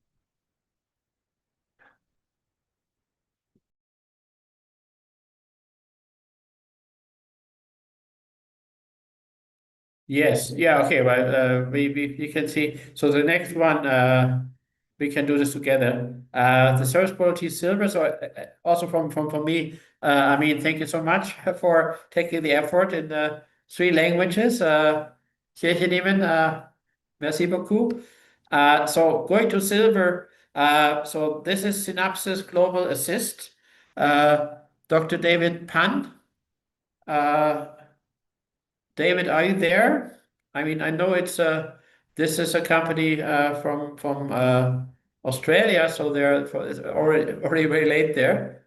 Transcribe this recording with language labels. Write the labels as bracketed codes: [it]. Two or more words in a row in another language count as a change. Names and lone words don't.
[en] Yes, yeah, okay, well, we can see. So the next one, we can do this together. The service quality silver. So also from me, I mean, thank you so much for taking the effort in 3 languages. [zh] 谢谢你们, [fr] merci beaucoup. [en] So going to silver. So this is Synopsys Global Assist. Dr. David Pan. David, are you there? I mean, I know it's this is a company from Australia, so it's already very late there.